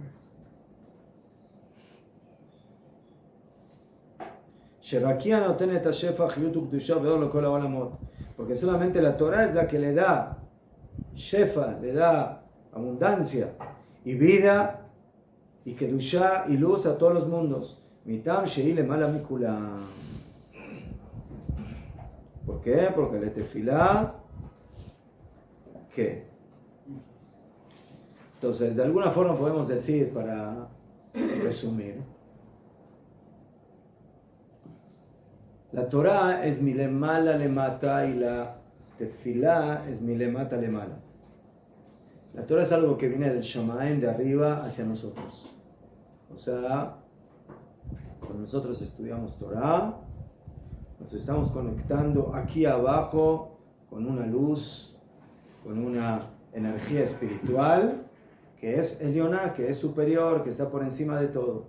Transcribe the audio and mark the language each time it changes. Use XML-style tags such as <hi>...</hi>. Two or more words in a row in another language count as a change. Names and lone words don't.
<es>Porque solamente la Torah es la que le da shefa, le da abundancia y vida y kedushá y luz a todos los mundos.</es> <he>מטעם שהיא למעלה מכולם.</he> <es>¿Por qué? Porque la tefilá, ¿qué? Entonces, de alguna forma podemos decir, para resumir, la Torah es</es> <he>מלמעלה למטה</he> <es>y la tefilá es</es> <he>מלמטה למעלה.</he> <es>La Torah es algo que viene del Shamaim, de arriba hacia nosotros. O sea, cuando nosotros estudiamos Torah, nos estamos conectando aquí abajo con una luz, con una energía espiritual que es Elioná, que es superior, que está por encima de todo.</es>